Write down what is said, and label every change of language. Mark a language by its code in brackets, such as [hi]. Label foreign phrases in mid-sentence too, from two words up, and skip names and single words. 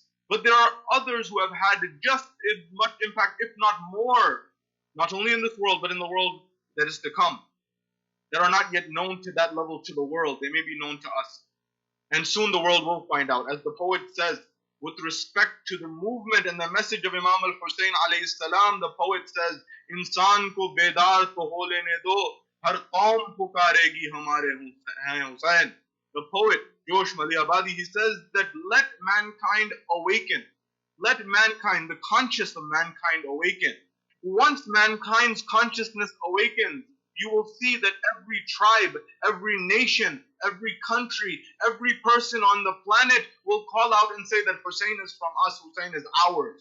[en] But there are others who have had just as much impact, if not more, not only in this world, but in the world that is to come, that are not yet known to that level to the world. They may be known to us. And soon the world will find out. As the poet says, with respect to the movement and the message of Imam al-Hussain [ar] alayhi salam, [en] the poet says, [ur] انسان کو بیدار تو ہو لینے دو، ہر قوم پکارے گی ہمارے ہیں حسین. [en] The poet, Josh Maliabadi, he says that let mankind awaken. Let mankind, the conscious of mankind, awaken. Once mankind's consciousness awakens, you will see that every tribe, every nation, every country, every person on the planet will call out and say that Hussain is from us, Hussain is ours.